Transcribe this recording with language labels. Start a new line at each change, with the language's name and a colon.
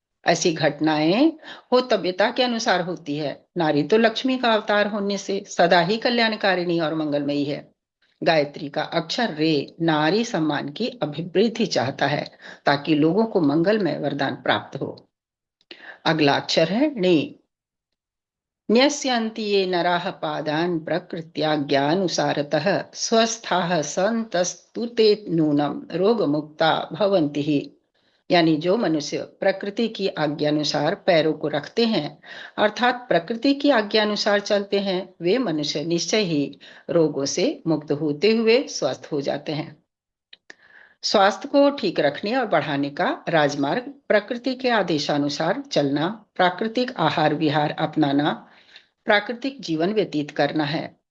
Hindi: ऐसी घटनाएं हो तब्यता के अनुसार होती है। नारी तो लक्ष्मी का अवतार होने से सदा ही कल्याणकारिणी और मंगलमयी है। गायत्री का अक्षर रे नारी सम्मान की अभिवृद्धि चाहता है ताकि लोगों को मंगलमय वरदान प्राप्त हो। अगला अक्षर है णी।
Sanskrit: न्यस्यन्ति ये नराः पादान् प्रकृत्याज्ञानुसारतः स्वस्थाः सन्तस्तुते नूनम रोगमुक्ता भवन्ति ही।
Hindi: यानी जो मनुष्य प्रकृति की आज्ञानुसार पैरों को रखते हैं, अर्थात प्रकृति की आज्ञानुसार चलते हैं, वे मनुष्य निश्चय ही रोगों से मुक्त होते हुए स्वस्थ हो जाते हैं। स्वास्थ्य को ठीक रखने और बढ़ाने का राजमार्ग प्रकृति के आदेशानुसार चलना, प्राकृतिक आहार विहार अपनाना, प्राकृतिक जीवन व्यतीत करना है।